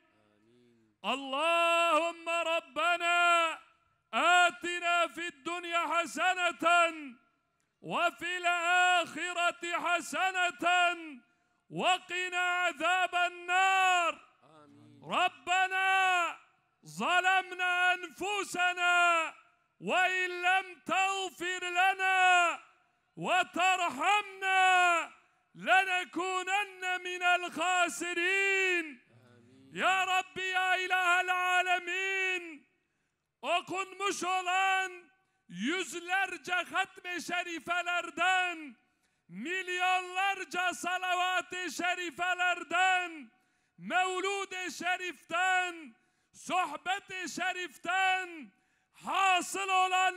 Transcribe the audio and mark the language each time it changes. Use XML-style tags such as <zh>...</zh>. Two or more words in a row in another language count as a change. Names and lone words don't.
<ar>اللهم ربنا آتنا في الدنيا حسنة وفي الآخرة حسنة وقنا عذاب النار. ربنا ظلمنا أنفسنا وإن لم تغفر لنا وترحمنا لنكونن من الخاسرين.</ar> <tr>Ya Rabbi, ya İlahel Alemin, okunmuş olan yüzlerce hatme şerifelerden, milyonlarca salavat-ı şerifelerden, mevlud-i şeriften, sohbet-i şeriften hasıl olan</tr>